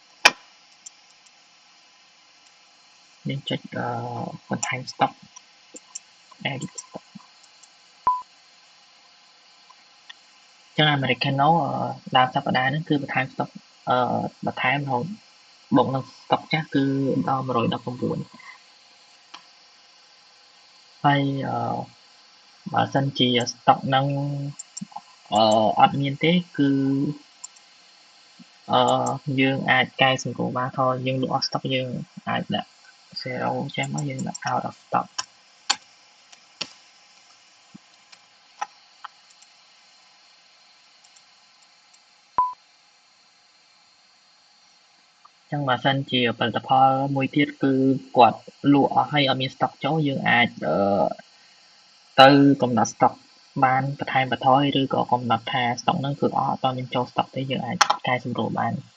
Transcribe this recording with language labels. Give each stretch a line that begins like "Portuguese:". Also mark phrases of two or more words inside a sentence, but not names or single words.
Khmer: យើងចុចបន្ថែម stock
English: edit stock
Khmer: ចឹង Americano ដើមសប្តាហ៍ហ្នឹងគឺបន្ថែម stock បន្ថែមរហូតបូកនឹង stock ចាស់គឺដល់119ហើយបើសិនជា stock ហ្នឹងអត់មានទេគឺ យើងអាចកែសម្រួលបានថាយើងលក់អស់ stock យើងអាចដាក់ 0 ចេះមកយើងដាក់
English: out of stock
Khmer: ចឹងបើសិនជាផលិតផលមួយទៀតគឺគាត់លក់អស់ហើយអត់មាន stock ចូលយើងអាចទៅកំណត់ stock បានបន្ថែមបន្ថយឬក៏កំណត់ថា stock ហ្នឹងគឺអស់អត់មានចូល stock ទេយើងអាចកែសម្រួលបាន